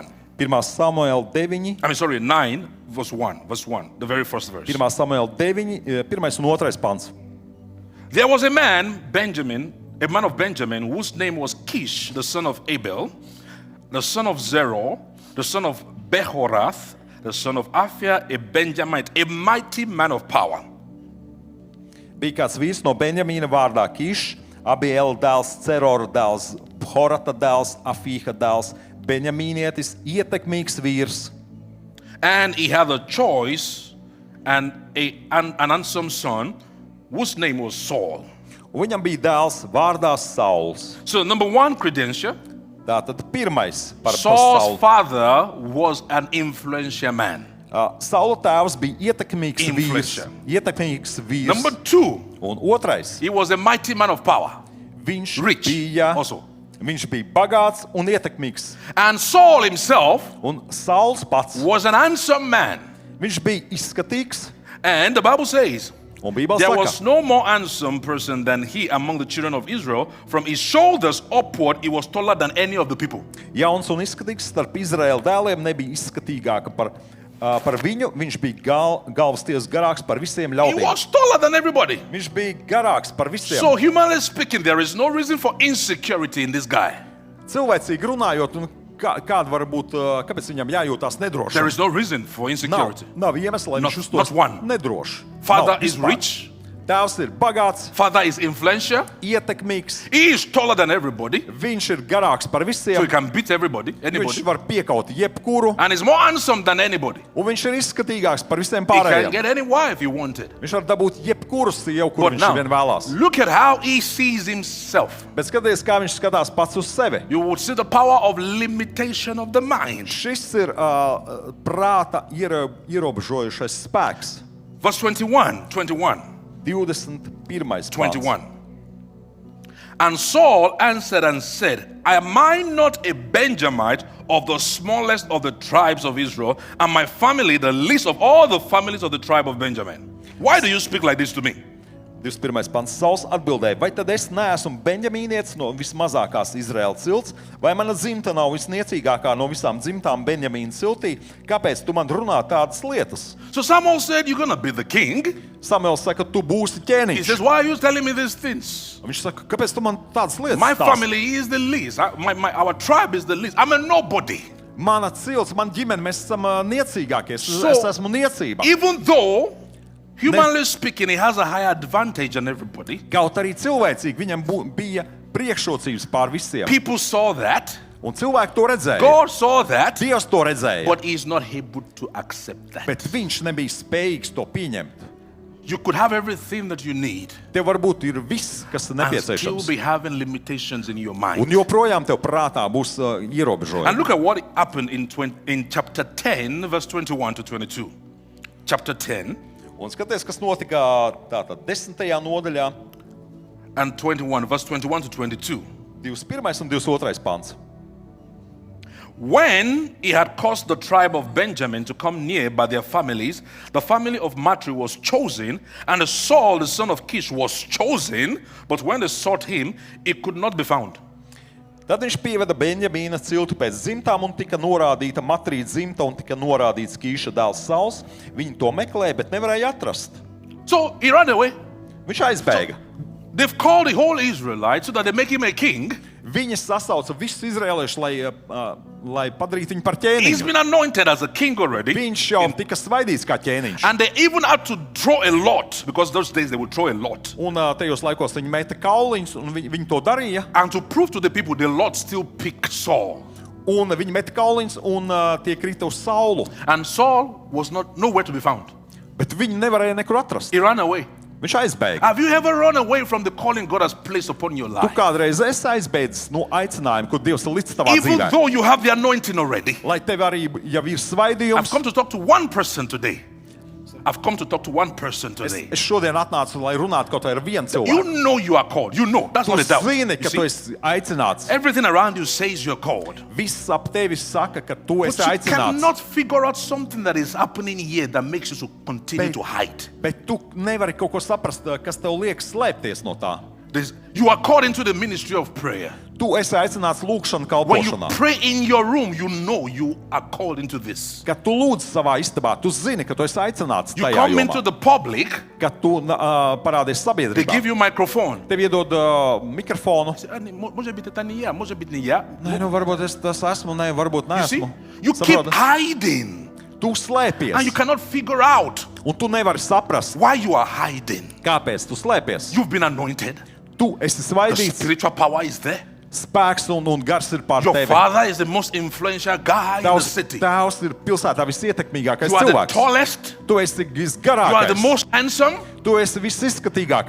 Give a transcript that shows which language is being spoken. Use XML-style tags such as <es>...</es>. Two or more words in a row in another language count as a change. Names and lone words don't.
<lv>1. Samuēla</lv> <en>9, verse 1, the very first verse.</en> <lv>1. Samuēla 9, 1. un 2. pants.</lv> <en>There was a man of Benjamin, whose name was Kish, the son of Abel, the son of Zerah, the son of Behorath, the son of Aphia, a Benjamite, a mighty man of power.</en> <lv>Bija kāds vīrs no Benjamīna vārdā Kišs, Abiela dēls, Cerora dēls, Horata dēls, Afīha dēls, Benjamīnietis, ietekmīgs vīrs.</lv> <en>And he had a choice and an handsome son, whose name was Saul.</en> <lv>Un viņam bija dēls vārdā Sauls.</lv> <en>So number 1 credential,</en> <lv>Tātad pirmais par</lv> <en>Saul's</en> <lv>Saulu.</lv> <en>father was an influential man.</en> <lv>Saula tēvs bija ietekmīgs vīrs.</lv> <en>Influencer.</en> <lv>Ietekmīgs vīrs.</lv> <en>Number 2,</en> <lv>Un otrais,</lv> <en>he was a mighty man of power.</en> <lv>viņš</lv> <en>Rich</en> <lv>bija,</lv> <en>also.</en> <lv>viņš bija bagāts un ietekmīgs.</lv> <en>And Saul himself</en> <lv>Un Sauls pats,</lv> <en>was an handsome man.</en> <lv>viņš bija izskatīgs.</lv> <en>And the Bible says,</en> <lv>Un Bībele</lv> <en>there was</en> <lv>saka,</lv> <en>no more handsome person than he among the children of Israel. From his shoulders upward, he was taller than any of the people.</en> <lv>jauns un izskatīgs starp Izraēla dēliem nebija izskatīgāka par viņu. Viņš bija galvas tiesas garāks par visiem</lv> <en>He</en> <lv>ļaudīm.</lv> <en>was taller than everybody.</en> <lv>Viņš bija garāks par visiem.</lv> <en>So humanly speaking, there is no reason for insecurity in this guy.</en> <lv>Cilvēcīgi runājot, un kāda var būt, kāpēc viņam jājūtās nedroši?</lv> <en>There is no reason for insecurity.</en> <lv>Nav iemesla, lai</lv> <en>Not-</en> <lv>viņš</lv> <en>not one.</en> <lv>uztos nedroši.</lv> <en>Father</en> <lv>Nav</lv> <en>is</en> <lv>vispār.</lv> <en>rich.</en> <lv>Tēvs ir bagāts,</lv> <en>Father is influential.</en> <lv>ietekmīgs,</lv> <en>He is taller than everybody,</en> <lv>viņš ir garāks par</lv> <en>so</en> <lv>visiem,</lv> <en>he can beat everybody,</en> <lv>viņš</lv> <en>anybody.</en> <lv>var piekaut jebkuru,</lv> <en>And he's more handsome than anybody.</en> <lv>un viņš ir izskatīgāks par visiem</lv> <en>He can</en> <lv>pārējiem.</lv> <en>get any wife he wanted.</en> <lv>Viņš var dabūt jebkuru sievu, kur</lv> <en>But</en> <lv>viņš</lv> <en>now,</en> <lv>vien vēlās.</lv> <en>look at how he sees himself.</en> <lv>Bet skaties, kā viņš skatās pats uz sevi.</lv> <en>You would see the power of limitation of the mind.</en> <lv>Šis ir prāta ierobežojušais spēks.</lv> <en>Verse 21.</en> <lv>21. pāns.</lv> <en>21. And Saul answered and said, Am I not a Benjamite of the smallest of the tribes of Israel, and my family the least of all the families of the tribe of Benjamin? Why do you speak like this to me?</en> <lv>21. pants. Sauls atbildēja, vai tad es neesmu Benjamīnietis no vismazākās Izraēlas cilts, vai mana dzimta nav visniecīgākā no visām dzimtām Benjamīna ciltī? Kāpēc tu man runā tādas lietas?</lv> <en>So Samuel said, You're going to be the king.</en> <lv>Samuels saka, tu būsi</lv> <en>He</en> <lv>ķēniņš.</lv> <en>says, Why are you telling me these things?</en> <lv>Viņš saka, kāpēc tu man tādas lietas</lv> <en>My</en> <lv>stāsti?</lv> <en>family is the least. Our tribe is the least. I'm a nobody.</en> <lv>Mana cilts, man ģimene, mēs esam niecīgākie.</lv> <en>So-</en> <lv>Es esmu niecība.</lv> <en>Even though, humanly speaking, he has a higher advantage than everybody,</en> <lv>Kaut arī cilvēcīgi viņam bija priekšrocības pār visiem.</lv> <en>people saw that.</en> <lv>Un cilvēki to redzēja.</lv> <en>God saw that.</en> <lv>Dievs to redzēja.</lv> <en>But he's not able to accept that.</en> <lv>Bet viņš nebija spējīgs to pieņemt.</lv> <en>You could have everything that you need</en> <lv>Tev varbūt ir viss, kas ir</lv> <en>and still</en> <lv>nepieciešams.</lv> <en>be having limitations in your</en> <lv>Un</lv> <en>mind.</en> <lv>joprojām tev prātā būs</lv> <en>And</en> <lv>ierobežojumi.</lv> <en>look at what happened in chapter 10, verse 21 to 22. Chapter 10</en> <lv>Un skaties, kas notika tātad 10. nodaļā,</lv> <en>and 21, verse 21 to 22.</en> <lv>21. un 22. pants.</lv> <en>When he had caused the tribe of Benjamin to come near by their families, the family of Matri was chosen, and Saul, the son of Kish, was chosen. But when they sought him, he could not be found.</en> <lv>Tad viņš pieveda Benjamīna ciltu pēc dzimtām un tika norādīta Matrīta dzimta un tika norādīts Kīša dēls Sauls. Viņi to meklēja, bet nevarēja atrast.</lv> <en>So he ran away.</en> <lv>Viņš aizbēga.</lv> <en>They've called the whole Israelites so that they make him a king.</en> <lv>Viņi sasauca visus izrēliešus, lai padarītu viņu par</lv> <en>He's</en> <lv>ķēniņu.</lv> <en>been anointed as a king already.</en> <lv>Viņš jau tika svaidīts kā ķēniņš.</lv> <en>And they even had to draw a lot, because those days they would draw a lot.</en> <lv>Un tajos laikos viņi meta kauliņus, un viņi to darīja.</lv> <en>And to prove to the people, the Lord still picked Saul.</en> <lv>Un viņi meta kauliņus, un tie krita uz Saulu.</lv> <en>And Saul was nowhere to be found.</en> <lv>Bet viņi nevarēja nekur atrast.</lv> <en>He ran away.</en> <lv>Viņš aizbēga.</lv> <en>Have you ever run away from the calling God has placed upon your</en> <lv>Tu</lv> <en>life?</en> <lv>kādreiz esi aizbēdzis no aicinājuma, ko Dievs ir licis tavā</lv> <en>Even</en> <lv>dzīvē.</lv> <en>though you have the anointing already.</en> <lv>Lai tev arī jau ir</lv> <en>I've</en> <lv>svaidījums.</lv> <en>come to talk to one person today. I've come to talk to one person today.</en> <lv>Es šodien atnācu, lai runātu kaut vai ar vienu</lv> <en>You</en> <lv>cilvēku.</lv> <en>know you are called. You know. That's</en> <lv>Tu</lv> <en>not a doubt.</en> <lv>zini,</lv> <en>You</en> <lv>ka</lv> <en>see?</en> <lv>tu esi aicināts.</lv> <en>Everything around you says you're called.</en> <lv>Viss ap tevi saka, ka tu</lv> <en>But</en> <lv>esi</lv> <en>you</en> <lv>aicināts.</lv> <en>cannot figure out something that is happening here that makes you to continue to hide.</en> <lv>Bet tu nevari kaut ko saprast, kas tev liek slēpties no tā.</lv> <en>You are called into the ministry of prayer.</en> <lv>Tu esi aicināts lūgšanu</lv> <en>When you</en> <lv>kalpošanā.</lv> <en>pray in your room, you know you are called into this.</en> <lv>Kad tu lūdz savā istabā, tu zini, ka tu esi aicināts</lv> <en>You</en> <lv>tajā</lv> <en>come into</en> <lv>jomā.</lv> <en>the public,</en> <lv>Kad tu parādies</lv> <en>they give</en> <lv>sabiedrībā,</lv> <en>you microphone.</en> <lv>tev iedod mikrofonu.</lv> <ru>Может быть, это не я, может быть, не я.</ru> <lv>Nē, nu varbūt es tas esmu, nē, varbūt</lv> <en>You see?</en> <lv>neesmu.</lv> <en>You keep</en> <lv>Saproti?</lv> <en>hiding.</en> <lv>Tu slēpies,</lv> <en>And you cannot figure out</en> <lv>un tu nevari saprast,</lv> <en>why you are hiding.</en> <lv>kāpēc tu slēpies.</lv> <en>You've been anointed.</en> <lv>Tu esi</lv> <en>The</en> <lv>svaidīts,</lv> <en>spiritual power is there.</en> <lv>spēks un gars ir pār</lv> <en>Your</en> <lv>tevi.</lv> <en>father is the most influential guy in the</en> <lv>Tavs</lv> <en>city.</en> <lv>tēvs ir pilsētā visietekmīgākais</lv> <en>You are the</en> <lv>cilvēks.</lv> <en>tallest.</en> <lv>Tu esi</lv> <en>You are the</en> <lv>visgarākais.</lv> <en>most handsome.</en> <lv>Tu esi visizskatīgākais.</lv>